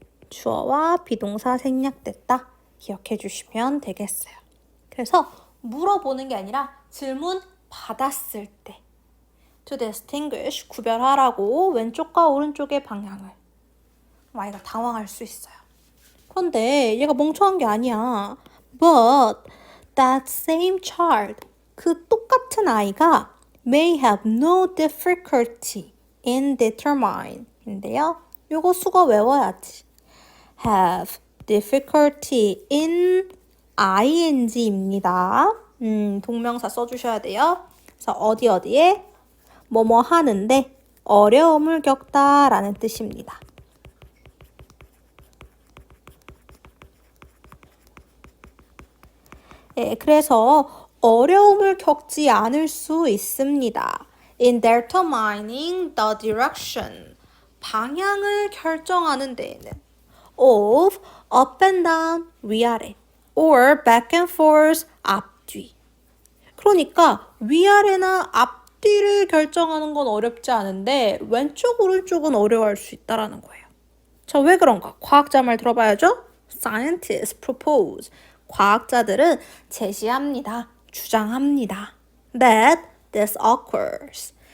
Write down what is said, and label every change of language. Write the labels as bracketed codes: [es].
[ko] 주어와 비동사 생략됐다. 기억해 주시면 되겠어요. 그래서 물어보는 게 아니라 질문 받았을 때 to distinguish, 구별하라고 왼쪽과 오른쪽의 방향을. 아이가 당황할 수 있어요. 그런데 얘가 멍청한 게 아니야. [en] But that same child, [ko] 그 똑같은 아이가 [en] may have no difficulty in determine [ko] 인데요. 요거 수거 외워야지. have difficulty in ing입니다. 동명사 써주셔야 돼요. 그래서 어디에 뭐뭐 하는데 어려움을 겪다라는 뜻입니다. 네, 그래서 어려움을 겪지 않을 수 있습니다. [en] In determining the direction, [ko] 방향을 결정하는 데에는 [en] of up and down, [ko] 위아래, [en] or back and forth, [ko] 앞뒤. 그러니까 위아래나 앞뒤를 결정하는 건 어렵지 않은데 왼쪽, 오른쪽은 어려워할 수 있다는 거예요. 자, 왜 그런가? 과학자 말 들어봐야죠. [en] Scientists propose. [ko] 과학자들은 제시합니다. 주장합니다. [en] That this occurs.